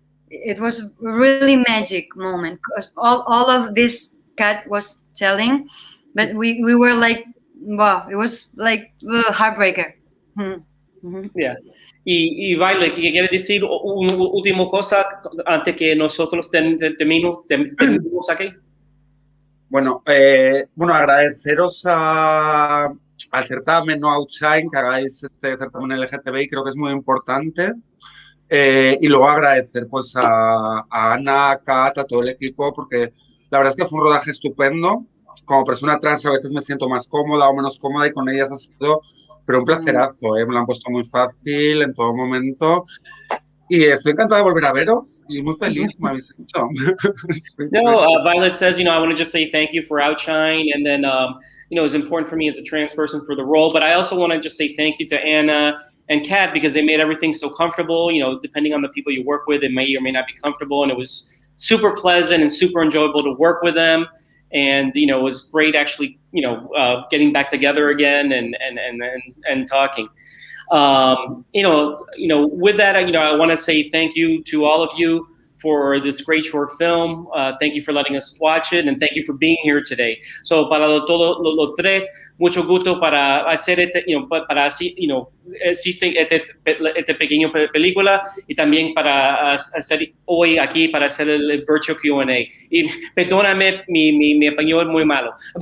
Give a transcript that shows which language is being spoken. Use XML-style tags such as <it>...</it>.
<en>It was a really magic moment because all of this Kat was telling, but we were like, wow, it was like a heartbreaker. Yeah.</en> <es>Y Violet, ¿qué quieres decir una última cosa antes que nosotros terminemos aquí? Bueno, agradeceros al certamen OUTshine que hagáis este certamen LGTBI, creo que es muy importante. Y luego agradecer pues a Ana, a Kat, a todo el equipo, porque la verdad es que fue un rodaje estupendo. Como persona trans a veces me siento más cómoda o menos cómoda, y con ellas ha sido pero un placerazo, me lo han puesto muy fácil en todo momento. Y estoy encantada de volver a veros y muy feliz, me habéis hecho.</es> <en>No, Violet says, I want to just say thank you for OUTshine, and then, it's important for me as a trans person for the role, but I also want to just say thank you to Anna and Kat because they made everything so comfortable. Depending on the people you work with, it may or may not be comfortable, and it was super pleasant and super enjoyable to work with them. And it was great actually, getting back together again and talking. With that, I want to say thank you to all of you for this great short film. Thank you for letting us watch it, and thank you for being here today.</en> <es>So para todos los tres, mucho gusto para hacer para así, existe este pequeño película, y también para hacer hoy aquí para hacer el virtual Q&A. Y perdóname, mi español es muy malo.</es>